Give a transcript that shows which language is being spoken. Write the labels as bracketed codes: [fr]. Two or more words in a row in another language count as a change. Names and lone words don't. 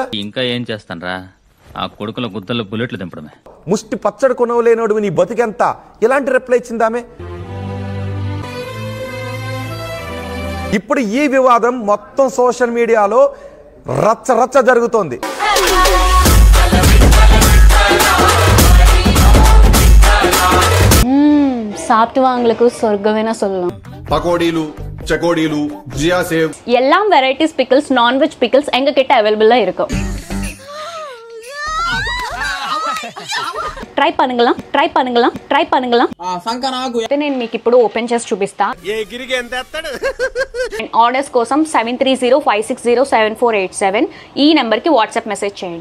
[te] ఇంకా ఏం చేస్తానరా, ఆ కొడుకుల గుద్దల్లో బుల్లెట్లు దింపడమే. ముష్టి పచ్చడి కొనవలేనోడు నీ బతికెంత? ఇలాంటి రిప్లై ఇచ్చింది ఆమె. ఇప్పుడు ఈ వివాదం మొత్తం [en] social media-lo [te] రచ్చ రచ్చ జరుగుతోంది. [ta] சாப்பிட்டுவாங்களுக்கு சொர்க்கவேனா சொல்லலாம். பகோடிலு, செகோடிலு, ஜியா சேவ் எல்லாம் [en] varieties pickles, non-veg pickles [ta] எங்க கிட்ட அவைலபிளா இருக்கும். ట్రై பண்ணுங்களா. [te] నేను మీకు ఇప్పుడు ఓపెన్ చేసి చూపిస్తా. ఆర్డర్స్ కోసం 7305607487 ఈ నెంబర్ కి వాట్సాప్ మెసేజ్ చేయండి.